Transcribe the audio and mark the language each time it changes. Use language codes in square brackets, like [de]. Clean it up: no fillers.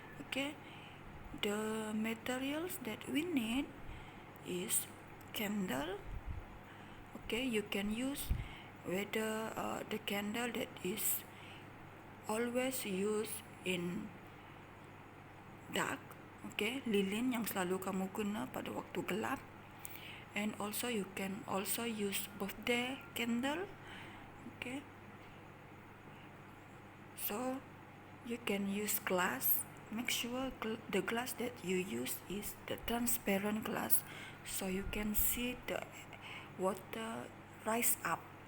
[en] Okay, the materials that we need is candle. Okay, you can use whether the candle that is always used in dark. [ms] Okay, lilin yang selalu kamu guna pada waktu gelap. [en] And also you can also use birthday candle. Okay, so you can use glass. Make sure the glass that you use is the transparent glass. so you can see the water rise up.